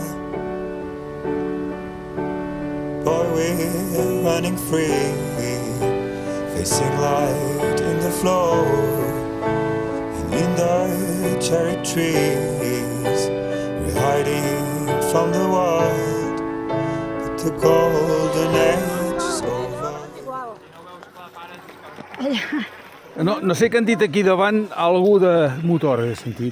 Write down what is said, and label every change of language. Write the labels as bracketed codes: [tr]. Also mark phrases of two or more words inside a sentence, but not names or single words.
[en] Boy, we're running free, facing light in the floor, and in the cherry trees we're hiding from the world, but the golden age is over. [ca] No sé què han dit aquí davant, algú de motor, he sentit.